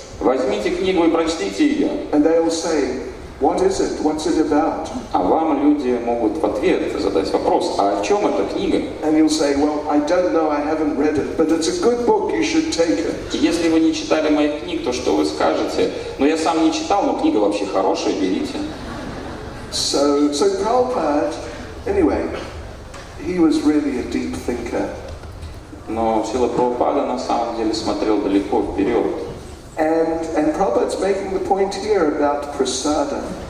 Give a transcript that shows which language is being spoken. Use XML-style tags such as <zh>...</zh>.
<ru>Возьмите книгу и прочтите ее.</ru> <en>And they'll say, what is it? What's it about?</en> <ru>А вам люди могут в ответ задать вопрос: а о чем эта книга?</ru> <en>And you'll say, well, I don't know, I haven't read it, but it's a good book, you should take it.</en> <ru>И если вы не читали моих книг, то что вы скажете? Ну, я сам не читал, но книга вообще хорошая, берите.</ru> <en>So Prabhupada, anyway, he was really a deep thinker.</en> <ru>Но Шрила Прабхупада на самом деле смотрел далеко вперед.</ru> <en>And Prabhupada's making the point here about prasada.</en>